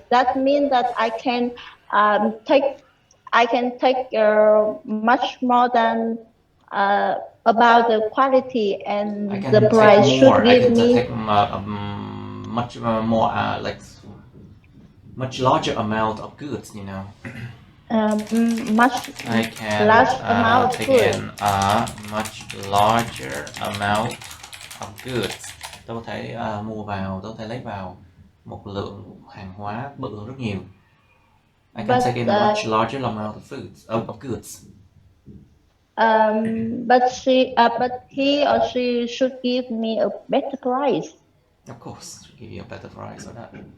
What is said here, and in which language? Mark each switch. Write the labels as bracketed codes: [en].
[en] That means that I can take much more than about the quality and the price should give me. Take much more, like much larger amount of goods, you know. Much I can large amount of take goods. in a much larger amount of goods. [vi] Tôi có thể mua vào, tôi có thể lấy vào một lượng hàng hóa bự hơn rất nhiều. [en] I can take in a much larger amount of goods. But he or she should give me a better price. Of course, should give you a better price for that.